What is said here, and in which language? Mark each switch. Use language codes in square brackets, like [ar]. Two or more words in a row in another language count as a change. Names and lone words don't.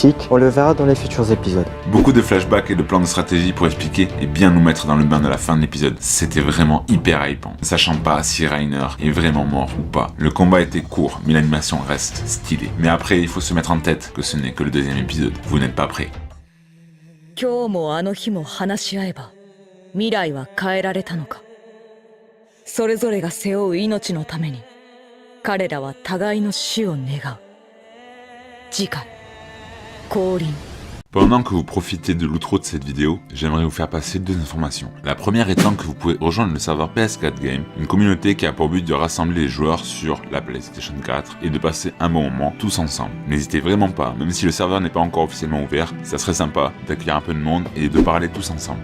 [fr] On le verra dans les futurs épisodes. Beaucoup de flashbacks et de plans de stratégie pour expliquer et bien nous mettre dans le bain de la fin de l'épisode. C'était vraiment hyper hypant. Ne sachant pas si Reiner est vraiment mort ou pas. Le combat était court, mais l'animation reste stylée. Mais après, il faut se mettre en tête que ce n'est que le deuxième épisode. Vous n'êtes pas prêts. [ja] 今日もあの日も話し合えば未来は変えられたのか。それぞれが背負う命のために彼らは互いの死を願う。次回降臨。 [fr] Pendant que vous profitez de l'outro de cette vidéo, j'aimerais vous faire passer deux informations. La première étant que vous pouvez rejoindre le serveur PS4 Game, une communauté qui a pour but de rassembler les joueurs sur la PlayStation 4 et de passer un bon moment tous ensemble. N'hésitez vraiment pas, même si le serveur n'est pas encore officiellement ouvert, ça serait sympa d'accueillir un peu de monde et de parler tous ensemble.